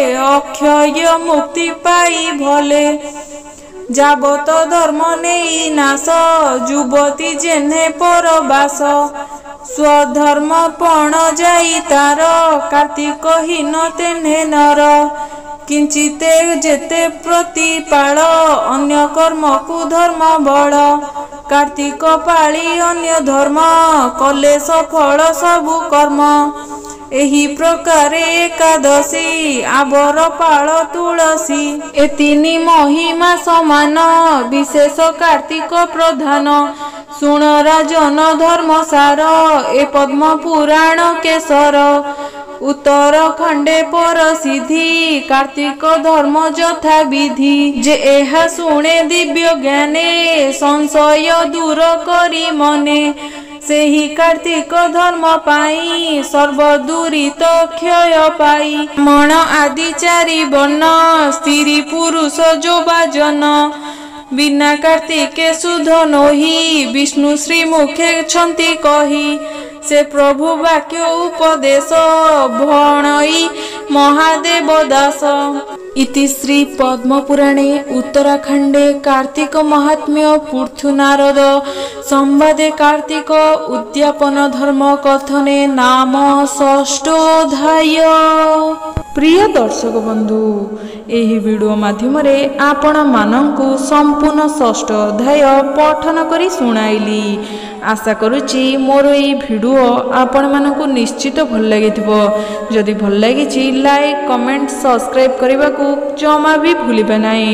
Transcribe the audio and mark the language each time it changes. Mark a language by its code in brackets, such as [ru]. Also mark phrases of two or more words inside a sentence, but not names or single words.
[or] ଅକ୍ଷୟ ମୁକ୍ତି ପାଈ ଭଲେ ଜାବତ ଧର୍ମ ନେଈ ନାଶ ୟୁବତୀ ଜେନେ ପରବାସ ସ୍ୱଧର୍ମ ପଣ ଜାଈ ତାର କାର୍ତିକ ହୀନ ତେନେ ନର କିଂଚିତେ ଜେତେ ପ୍ରତିପାଲ ଅନ୍ୟ କର୍ମ କୋ ଧର୍ମ ବଡ଼ କାର୍ତିକ ପାଲୀ ଅନ୍ୟ ଧର୍ମ କଲେ ସଫଲ ସବୁ କର୍ମ ଏହୀ ପ୍ରକାରେ ଏକାଦଶୀ ଆବର ପାଳ ତୁଳସୀ ଏତିନୀ ମହିମା ସମାନ ବିଶେଷ କାର୍ତିକ ପ୍ରଧାନ ସୁଣ ରାଜନ ଧର୍ମସାର ଏ ପଦ୍ମ ପୁରାଣ କେସର ଉତ୍ତରାଖଂଡେ ପରସିଦ୍ଧି କାର୍ତିକ ଧର୍ମ ୟଥା ବିଧି ଜେ ଏହା ଶୁଣେ ଦିବ୍ୟ ଜ୍ଞାନେ ସଂଶୟ ଦୂର କରୀ ମନେ ସେହୀ କାର୍ତିକ ଧର୍ମ ପାଈ ସର୍ବଦୂରିତ କ୍ଷୟ ପାଈ ମଣ ଆଦି ଚାରି ବର୍ଣ ସ୍ତ୍ରୀ ପୁରୁଷ ଜୋବାଜନ ବିନା କାର୍ତିକେ ସୁଧ ନୋହୀ ବିଷ୍ଣୁ ଶ୍ରୀ ମୁଖେ ଛଂତୀ କହୀ ସେ ପ୍ରଭୁ ବାକ୍ୟ ଉପଦେଶ ଭଣଈ ମହାଦେବ ଦାସ ଇତି ଶ୍ରୀ ପଦ୍ମ ପୁରାଣେ ଉତ୍ତରାଖଂଡେ କାର୍ତିକ ମହାତ୍ମ୍ୟ ପୃଥୁ ନାରଦ ସଂବାଦେ କାର୍ତିକ ଉଦ୍ୟାପନ ଧର୍ମ କଥନେ ନାମ ଷଷ୍ଠୋଽଧ୍ୟାୟ। ପ୍ରିୟ ଦର୍ଶକ ବଂଧୁ ଏହୀ ଵୀଡ଼ିଓ ମାଧ୍ୟମ ରେ ଆପଣ ମାନଂକୁ ସଂପୂର୍ଣ ଷଷ୍ଠ ଅଧ୍ୟାୟ ପଠନ କରୀ ସୁନାଇଲୀ। ଆଶା କରୁଚୀ ମୋର ଏହୀ ଵୀଡ଼ିଓ ଆପଣ ମାନଂକୁ ନିଶ୍ଚିତ ଭଲ ଲାଗିଥିବୋ। ଜଦି ଭଲ ଲାଗିଛି [en] like comment subscribe [or] କରବା କୋ ଜମା ଭୀ ଭୂଲିବେ ନାହୀ।